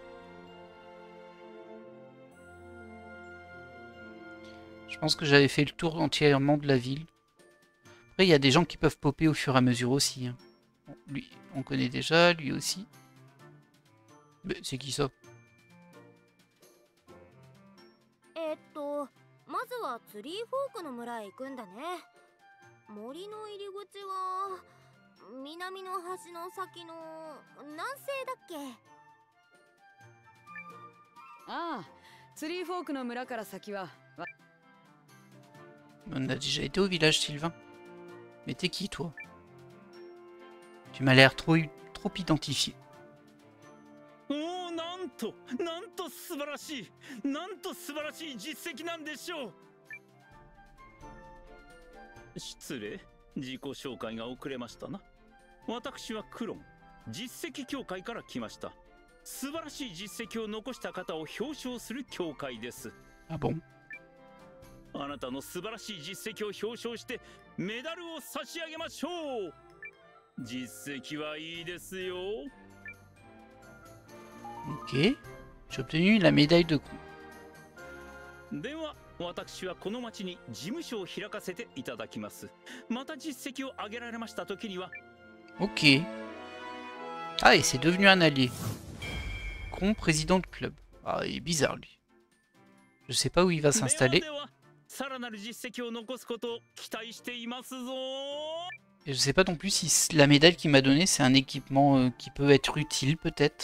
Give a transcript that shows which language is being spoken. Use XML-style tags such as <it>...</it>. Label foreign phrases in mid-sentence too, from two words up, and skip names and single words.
<fr>Je pense que j'avais fait le tour entièrement de la ville. Après, il y a des gens qui peuvent popper au fur et à mesure aussi. Hein. Bon, lui, on connaît déjà, lui aussi. Mais c'est qui ça?</fr> <ja>まずはツリーフォークの村へ行くんだね。森の入り口は南の端の先の南西だっけ？ああ、ツリーフォークの村から先は。</ja> <fr>On a déjà été au village, Sylvain. Mais t'es qui, toi? Tu m'as l'air trop identifié.</fr> <ja>なんと素晴らしい、なんと素晴らしい実績なんでしょう。失礼、自己紹介が遅れましたな。私はクロン、実績協会から来ました。素晴らしい実績を残した方を表彰する協会です。</ja> <fr>Ah bon?</fr> <ja>あなたの素晴らしい実績を表彰してメダルを差し上げましょう。実績はいいですよ。</ja> <fr>Ok. J'ai obtenu la médaille de coup.</fr> <ja>では私はこの町に事務所を開かせていただきます。また実績を上げられました時には。</ja> <fr>Ok. Ah, et c'est devenu un allié. Cron, président de club. Ah, il est bizarre, lui. Je sais pas où il va s'installer. Et je sais pas non plus si la médaille qu'il m'a donnée, c'est un équipement qui peut être utile, peut-être.</fr>